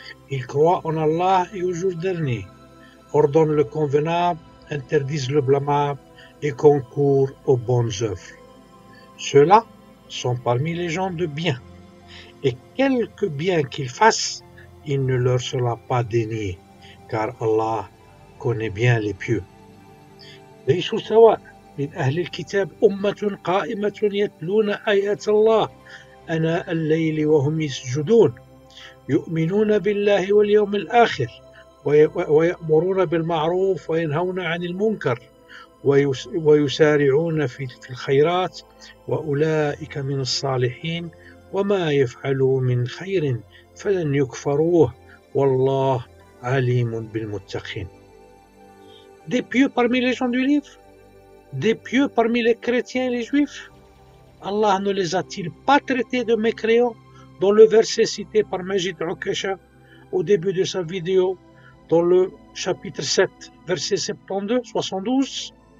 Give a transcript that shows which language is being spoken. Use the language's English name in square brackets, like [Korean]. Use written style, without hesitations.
[French] Ils croient en Allah et au jour dernier, ordonnent le convenable, interdisent le blâmable et concourent aux bonnes œuvres. Ceux-là sont parmi les gens de bien, et quelque bien qu'ils fassent, il ne leur sera pas dénié, car Allah connaît bien les pieux. [Arabic] ليسوا سواء من أهل الكتاب أمة قائمة يتلون آيات الله آناء الليل وهم يسجدون يؤمنون بالله واليوم الآخر ويأمرون بالمعروف وينهون عن المنكر ويسارعون في الخيرات وأولئك من الصالحين وما يفعلوا من خير فلن يكفروه والله عليم بالمتقين. [French] Des pieux parmi les gens du livre, des pieux parmi les chrétiens et les juifs. Allah ne les a-t-il pas traités de mécréants dans le verset cité par Majid Okasha au début de sa vidéo, dans le chapitre 7, verset 72.